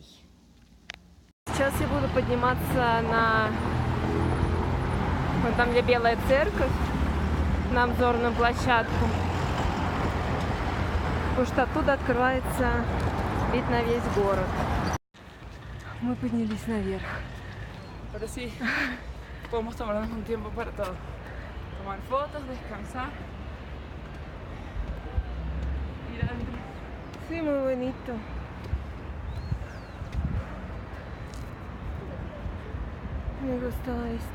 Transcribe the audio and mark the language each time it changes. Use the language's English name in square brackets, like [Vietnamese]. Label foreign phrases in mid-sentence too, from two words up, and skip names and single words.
[Russian] Сейчас я буду подниматься на... Вот там, где Белая церковь, на обзорную площадку. Потому что оттуда открывается вид на весь город. Мы поднялись наверх. [Spanish] Ahora sí, podemos tomarnos un tiempo para todo. Tomar fotos, descansar, ir adentro. Sí, muy bonito. Me gusta la vista.